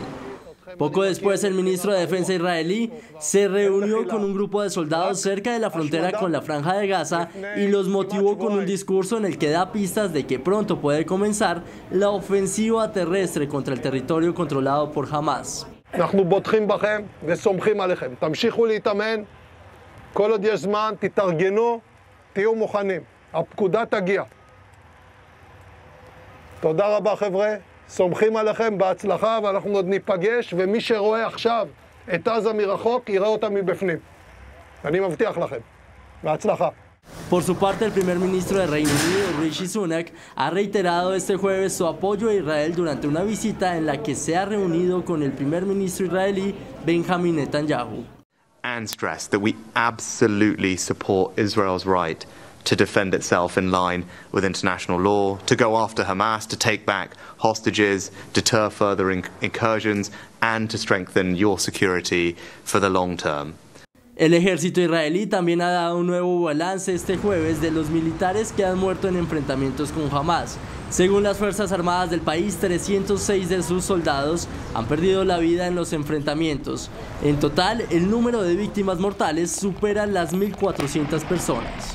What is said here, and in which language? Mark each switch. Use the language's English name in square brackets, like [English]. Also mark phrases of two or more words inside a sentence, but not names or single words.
[Spanish] Poco después, el ministro de Defensa israelí se reunió con un grupo de soldados cerca de la frontera con la Franja de Gaza y los motivó con un discurso en el que da pistas de que pronto puede comenzar la ofensiva terrestre contra el territorio controlado por Hamás. [Hebrew] אנחנו בוטחים בכם וסומכים עליכם. תמשיכו להתאמן, כל עוד יש זמן, תתארגנו, תהיו מוכנים. הפקודה תגיע. תודה רבה חבר'ה, סומכים עליכם, בהצלחה, ואנחנו עוד ניפגש, ומי שרואה עכשיו את עזה מרחוק, יראה אותה מבפנים. אני מבטיח לכם. בהצלחה. [Spanish] Por su parte, el primer ministro de Reino Unido, Rishi Sunak, ha reiterado este jueves su apoyo a Israel durante una visita en la que se ha reunido con el primer ministro israelí, Benjamin Netanyahu. [English] And stressed that we absolutely support Israel's right to defend itself in line with international law, to go after Hamas, to take back hostages, deter further incursions, and to strengthen your security for the long term. [Spanish] El ejército israelí también ha dado un nuevo balance este jueves de los militares que han muerto en enfrentamientos con Hamas. Según las Fuerzas Armadas del país, 306 de sus soldados han perdido la vida en los enfrentamientos. En total, el número de víctimas mortales supera las 1.400 personas.